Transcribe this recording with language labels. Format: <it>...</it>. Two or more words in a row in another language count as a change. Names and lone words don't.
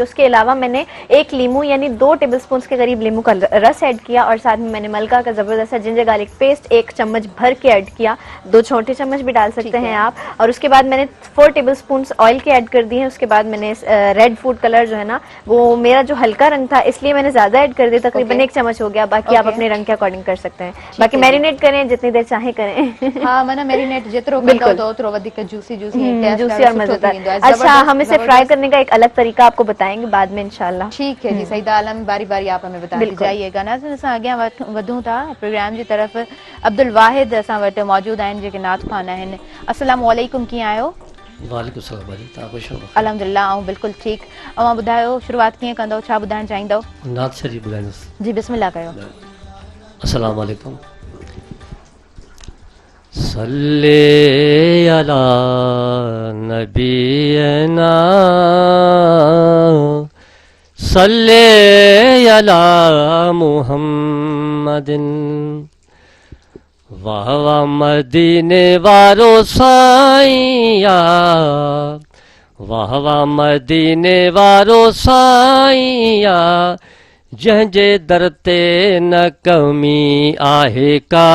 <ur>اس کے علاوہ میں نے 1 لیموں یعنی 2 ٹیبل اسپون کے قریب لیموں کا رس ایڈ کیا اور ساتھ میں میں نے ملکہ کا زبردست</ur> <en>ginger garlic paste</en> <ur>1 چمچ بھر کے ایڈ کیا 2 چھوٹے چمچ بھی ڈال سکتے ہیں آپ. اور اس کے بعد میں نے 4 ٹیبل اسپون آئل کے ایڈ کر دیے ہیں۔ اس کے بعد میں نے</ur> <en>red food color</en> <ur>جو ہے نا وہ میرا جو ہلکا رنگ تھا اس لیے میں نے زیادہ ایڈ کر دیا تقریباً 1 چمچ ہو گیا باقی آپ اپنے رنگ کے اکارڈنگ کر سکتے ہیں. باقی میرینیٹ کریں جتنی دیر چاہے کریں.</ur> <sd>हाँ माना मैरिनेट जेतिरो कंदो तो ओतिरो वधीक जूसी</sd> <ur>جوسی اور مزیدار. اچھا ہم اسے فرائی کرنے کا ایک الگ طریقہ آپ کو بتائیں گے بعد میں ان شاء اللہ. ٹھیک ہے جی سعیدہ عالم باری باری آپ ہمیں بتاتے جائیے گا</ur> <sd>नाज़रीन असां अॻियां वधूं था प्रोग्राम जी तरफ़। अब्दुल वाहिद असां वटि मौजूद आहिनि जेके नात ख़्वान आहिनि।</sd> <ar>السلام عليكم</ar> <sd>कीअं आहियो?</sd> <ar>وعليكم سلام</ar> <sd>भाजी तव्हां ख़ुशि हो? अल्हम्दुलिल्लाह आऊं बिल्कुलु ठीकु। अव्हां ॿुधायो शुरूआत कीअं कंदव छा ॿुधाइणु चाहींदव? नात शरीफ़ ॿुधाईंदुसि। जी बिस्मिल्लाह कयो।</sd> <ar>السلام عليكم. صلّ على نبينا صلّ على محمدٍ</ar> <sd>वाह वाह मदीने वारो साईया वाह वाह मदीने वारो साईया जंहिंजे दर ते न कमी आहे का</sd>